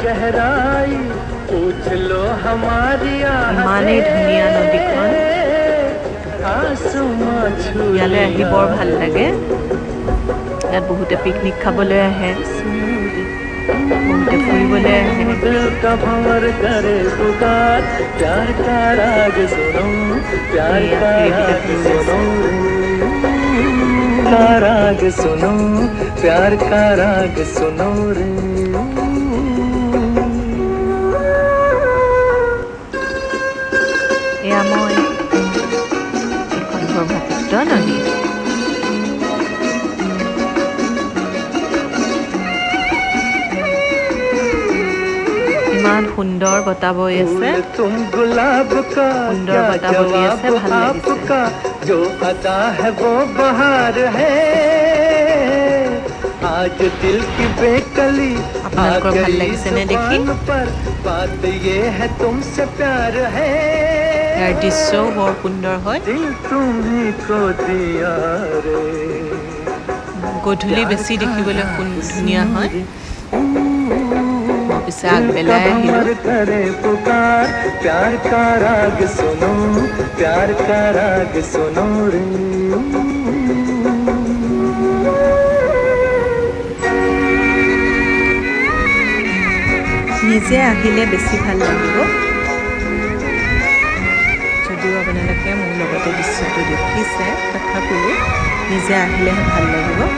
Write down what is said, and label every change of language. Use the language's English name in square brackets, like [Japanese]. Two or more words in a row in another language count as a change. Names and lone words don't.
[Assamese] ইমানেই ধুনীয়া নদীখন, ইয়ালৈ আহি বৰ ভাল লাগে। ইয়াত বহুতে পিকনিক খাবলৈ আহে, বহুতে ফুৰিবলৈ আহে। [Hindi] राग सुनो प्यार का राग सुनो रे। [Assamese] এয়া মই এখন ব্ৰহ্মপুত্ৰ নদী। ইমান সুন্দৰ বতাহ বৈ আছে, সুন্দৰ বতাহ বলি আছে, ভাল লাগিছে। [Hindi] जो अदा है वो बहार है, आज दिल की बेकली आ गई जुबान पर, बात ये है तुमसे प्यार है। [Assamese] ইয়াৰ দৃশ্যও বৰ সুন্দৰ হয়। [Hindi] दिल तुम्ही को दिया रे। [Assamese] গধূলি বেছি দেখিবলৈ ধুনীয়া হয়। পিছে আগবেলাই আহিলোঁ। [Hindi] करे पुकार प्यार का राग सुनो प्यार का राग सुनो रे। [Assamese] নিজে আহিলে বেছি ভাল লাগিব, যদিও আপোনালোকে মোৰ লগতে দৃশ্যটো দেখিছে, তথাপিও নিজে আহিলেহে ভাল লাগিব।